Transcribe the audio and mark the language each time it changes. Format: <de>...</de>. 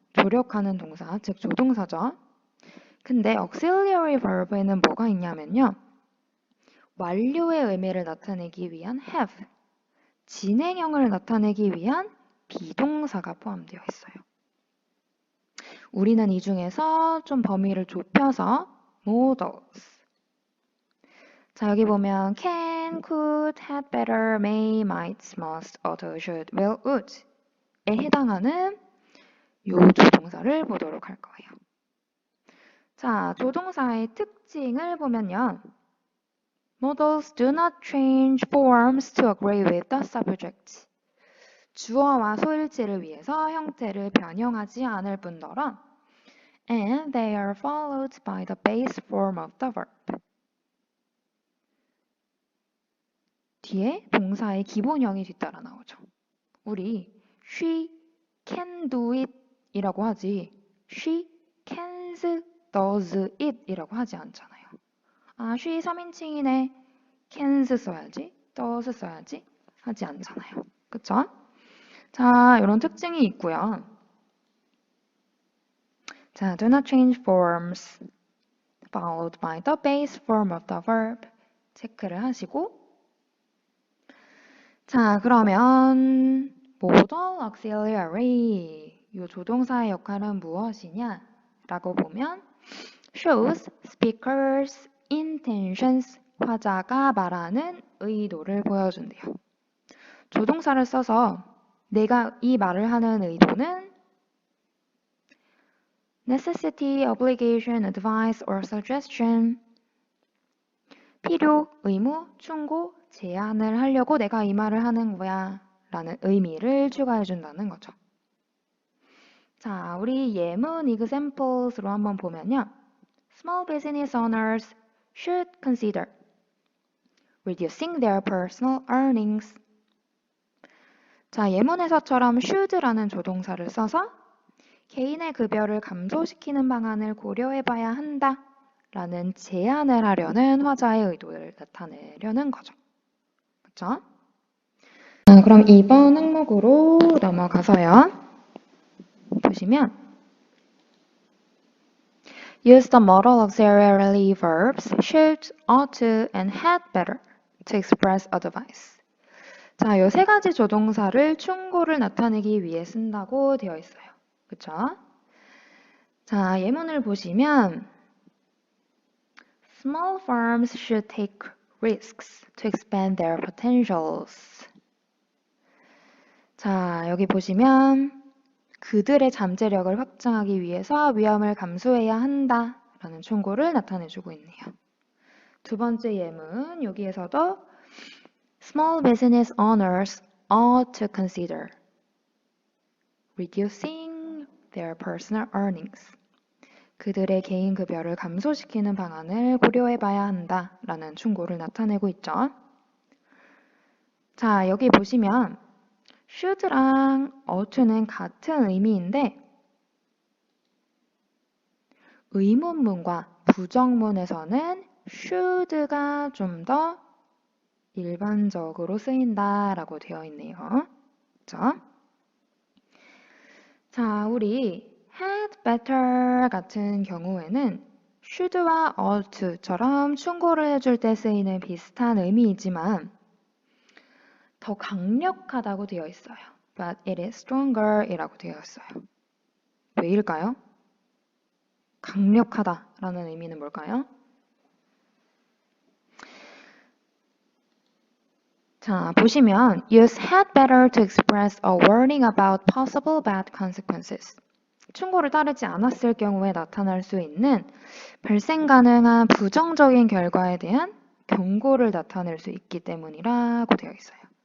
<ko>조력하는 동사, 즉 조동사죠. 근데 auxiliary verb에는 뭐가 있냐면요. 완료의 의미를 나타내기 위한 have, 진행형을 나타내기 위한 비동사가 포함되어 있어요. 우리는 이 중에서 좀 범위를 좁혀서 modals. 자, 여기 보면 can, could, had, better, may, might, must, ought, should, will, would 에 해당하는 요 조동사를 보도록 할 거예요. 자, 조동사의 특징을 보면요.</ko> <en>Modals do not change forms to agree with the subject.</en> <ko>주어와 소일치를 위해서 형태를 변형하지 않을 뿐더러</ko> <en>and they are followed by the base form of the verb.</en> <ko>뒤에 동사의 기본형이 뒤따라 나오죠.</ko> <en>우리 she can do it</en> <ko>이라고 하지</ko> <en>she cans does it</en> <ko>이라고 하지 않잖아요. 아, she 3인칭이네. cans 써야지, does 써야지 하지 않잖아요. 그쵸? 자, 이런 특징이 있고요.</ko> <en>자, do not change forms followed by the base form of the verb</en> <ko>체크를 하시고 자, 그러면</ko> <en>modal auxiliary</en> <ko>이 조동사의 역할은 무엇이냐? 라고 보면</ko> <en>shows speaker's intentions</en> <ko>화자가 말하는 의도를 보여준대요. 조동사를 써서 내가 이 말을 하는 의도는</ko> <en>necessity, obligation, advice or suggestion</en> <ko>필요, 의무, 충고, 제안을 하려고 내가 이 말을 하는 거야 라는 의미를 추가해 준다는 거죠. 자, 우리 예문 examples로 한번 보면요.</ko> <en>Small business owners should consider reducing their personal earnings.</en> <ko>자, 예문에서처럼 should라는 조동사를 써서 개인의 급여를 감소시키는 방안을 고려해봐야 한다 라는 제안을 하려는 화자의 의도를 나타내려는 거죠. 그쵸? 자, 그럼 2번 항목으로 넘어가서요.</ko> <en>보시면 Use the modal auxiliary verbs should, ought to, and had better to express advice.</en> <ko>자, 이 세 가지 조동사를 충고를 나타내기 위해 쓴다고 되어 있어요. 그쵸? 자, 예문을 보시면</ko> <en>Small firms should take risks to expand their potentials.</en> <ko>자, 여기 보시면 그들의 잠재력을 확장하기 위해서 위험을 감수해야 한다 라는 충고를 나타내주고 있네요. 두 번째 예문, 여기에서도</ko> <en>Small business owners ought to consider reducing their personal earnings.</en> <ko>그들의 개인 급여를 감소시키는 방안을 고려해봐야 한다 라는 충고를 나타내고 있죠. 자, 여기 보시면 should랑 ought to는 같은 의미인데 의문문과 부정문에서는 should가 좀 더 일반적으로 쓰인다라고 되어 있네요. 그렇죠? 자, 우리 had better 같은 경우에는 should와 ought처럼 충고를 해줄 때 쓰이는 비슷한 의미이지만 더 강력하다고 되어 있어요.</ko> <en>But it is stronger</en> <ko>이라고 되어 있어요. 왜일까요? 강력하다라는 의미는 뭘까요? 자, 보시면</ko> <en>use had better to express a warning about possible bad consequences.</en> <ko>충고를 따르지 않았을 경우에 나타날 수 있는 발생 가능한 부정적인 결과에 대한 경고를 나타낼 수 있기 때문이라고 되어 있어요.</ko>